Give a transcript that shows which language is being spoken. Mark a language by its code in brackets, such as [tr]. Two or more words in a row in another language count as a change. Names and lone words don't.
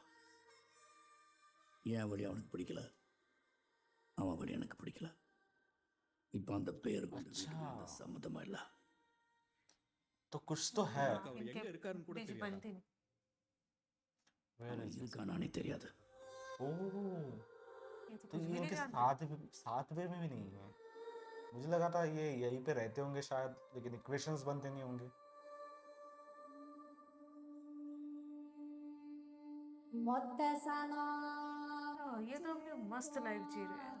[ta] என் வழி அவனுக்கு பிடிக்கல, அவன் வழி எனக்கு பிடிக்கல. இப்போ அந்த பேருக்கு இந்த வீட்டுக்கு எந்த சம்மதமா இல்லை. [hi] तो कुछ तो है। [ta] அவர் எங்க இருக்காருன்னு கூட [hi] बीच [ta] தெரியாது. [hi] बनती नहीं। [ta] அவன் இருக்கானானே தெரியாது. [hi] ओ ये तो तो कुछ ये भी नहीं इनके जानते। साथ वे में भी नहीं है। मुझे लगा था ये यहीं पे रहते होंगे शायद, लेकिन इक्वेशंस बनते नहीं होंगे। हाँ, ये तो अपनी मस्त लाइफ जी रहे हैं।